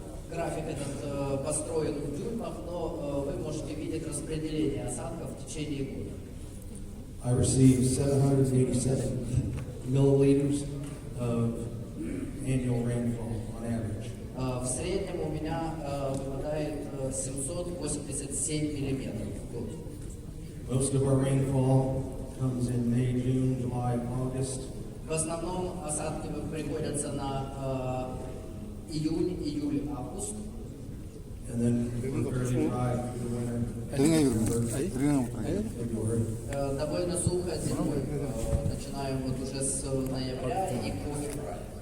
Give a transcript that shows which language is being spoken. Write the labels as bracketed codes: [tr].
[ru] График этот построен в дюймах, но вы можете видеть распределение осадков в течение года. [en] I received 787 milliliters of annual rainfall on average. [ru] В среднем у меня выпадает 787 миллиметров в год. [en] Most of our rainfall comes in May, June, July, August. [ru] В основном осадки приходятся на июнь, июль, август. [en] And then we're fairly dry through the winter. February. [ru] Довольно сухо зимой. Начинаем вот уже с ноября и по февраль.